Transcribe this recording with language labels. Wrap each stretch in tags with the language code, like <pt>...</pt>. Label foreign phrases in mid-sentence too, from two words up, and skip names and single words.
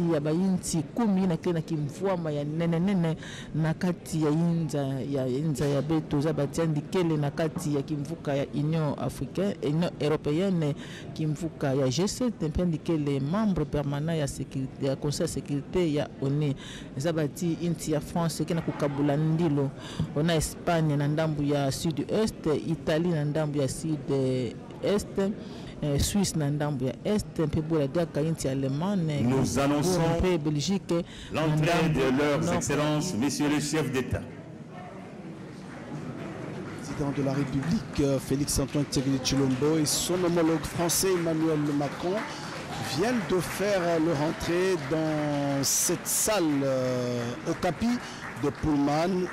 <ktu>ya bainti 10 na kile na kimvwama ya nene na kati ya inza ya beto zabati andikele na kati ya kimvuka ya Union Africaine Union Européenne kimvuka ya G7 ndikele</ktu> <fr>membre permanent</fr> <ktu>ya sécurité ya Conseil de sécurité ya ONU zabati inti ya France kena kukabula ndilo ona Espagne na ndambu ya sud-est Italie na ndambu ya sud-est Suisse na ndambu ya est mpe bola daka inti Allemagne</ktu> <fr>nous annonçons Belgique l'entrée de leurs excellences messieurs les chefs d'État. Président de la République Félix Antoine Tshisekedi et son homologue français Emmanuel Macron viennent de faire leur entrée dans cette salle au tapis de Pullman.</fr>